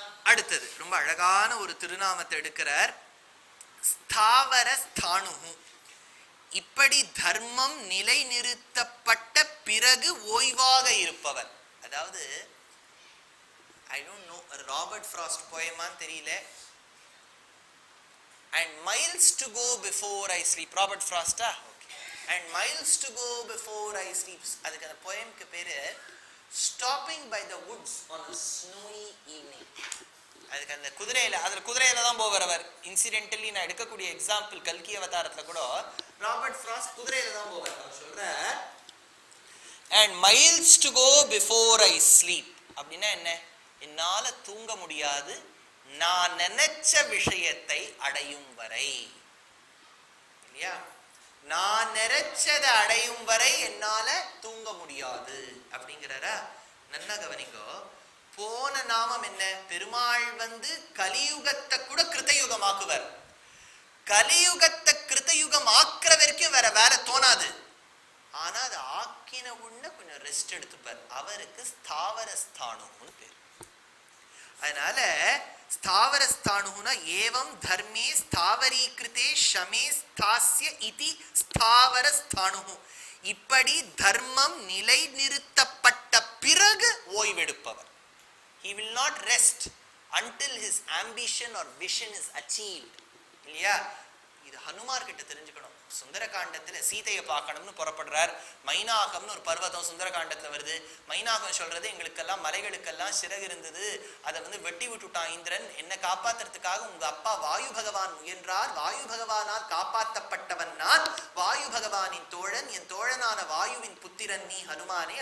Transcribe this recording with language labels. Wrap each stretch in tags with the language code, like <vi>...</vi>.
<ta>அடுத்தது ரொம்ப அழகான ஒரு திருநாமத்தை எடுக்கிறார், ஸ்தாவர ஸ்தானு. இப்படி தர்மம் நிலைநிறுத்தப்பட்ட பிறகு ஓய்வாக இருப்பவர். அதாவது</ta> <en>I don't know,</en> <ta>Robert frost போயமான்னு தெரியல.</ta> <en>And miles to go before I sleep. Robert ஃப்ராஸ்டா? Okay. And miles to go before I sleep.</en> <ta>அதுக்கு அந்த போயம்க்கு பேரு</ta> <en>Stopping by the woods on a snowy evening.</en> <ta>அதுக்கு அந்த குதிரையில தான் போவார் அவர். இன்சிடென்டலி நான் எடுக்கக்கூடிய எக்ஸாம்பிள் கல்கி அவதாரத்துல கூட ராபர்ட் ஃப்ராஸ்ட் குதிரையில தான் போவார். அவர் சொல்ற</ta> <en>and miles to go before I sleep</en> <ta>அப்படின்னா என்ன? என்னால தூங்க முடியாது நான் நினைச்ச விஷயத்தை அடையும் வரை. இல்லையா? நான் நினைச்சதை அடையும் வரை என்னால தூங்க முடியாது அப்படிங்கிறாரா? நல்லா கவனிங்கோ. போன நாமம் என்ன? பெருமாள் வந்து கலியுகத்தை கூட கிருத்தயுகமாக்குவர். கலியுகத்தை கிருத்தயுகம் ஆக்குற வரைக்கும் வேற வேலை தோணாது. ஆனா அது ஆக்கின உடனே கொஞ்சம் ரெஸ்ட் எடுத்துப்பார். அவருக்கு ஸ்தாவர ஸ்தானுன்னு பேர். அதனால ஸ்தாவர ஸ்தானுனா</ta> <sa>ஏவம் தர்மே ஸ்தாவரீகிருதே ஷமே ஸ்தாஸ்ய இதி ஸ்தாவர ஸ்தானு.</sa> <ta>இப்படி தர்மம் நிலை நிறுத்தப்பட்ட பிறகு ஓய்வெடுப்பவர்.</ta> <en>He will not rest until his ambition or vision is achieved.</en> <ta>இல்லையா? இது ஹனுமார் கிட்ட தெரிஞ்சுக்கணும். சுந்தரகாண்டத்துல சீதையை பார்க்கணும்னு புறப்படுறார். மைனாகம்னு ஒரு பர்வதம் சுந்தரகாண்டத்துல வருது. மைனாகம் சொல்றது, எங்களுக்கெல்லாம் மலைகளுக்கெல்லாம் சிறகு இருந்தது, அதை வந்து வெட்டி விட்டுட்டான் இந்திரன். என்னை காப்பாத்துறதுக்காக உங்க அப்பா வாயு பகவான் முயன்றார். வாயு பகவானால் காப்பாற்றப்பட்டவன் நான், வாயு பகவானின் தோழன், என் தோழனான வாயுவின் புத்திரன் நீ ஹனுமானே.</ta>